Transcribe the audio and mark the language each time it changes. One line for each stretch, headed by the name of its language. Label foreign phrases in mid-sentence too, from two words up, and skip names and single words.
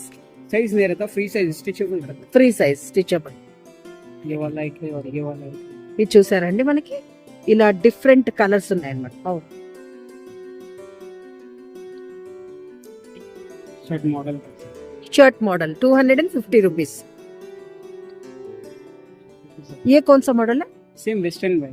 Hindi: साइज नहीं रहता
English: free size stitchable
Hindi: रहता
English: free size stitchable
Hindi: ये वाला एक है और ये वाला एक
Telugu: ఇది చూసారండి మనకి ఇలా
English: different colours
Telugu: ఉన్నాయన్నమాట
English: shirt model shirt model
Hindi: 250 रुपीस ये कौन सा मॉडल है
English: same western
Hindi: में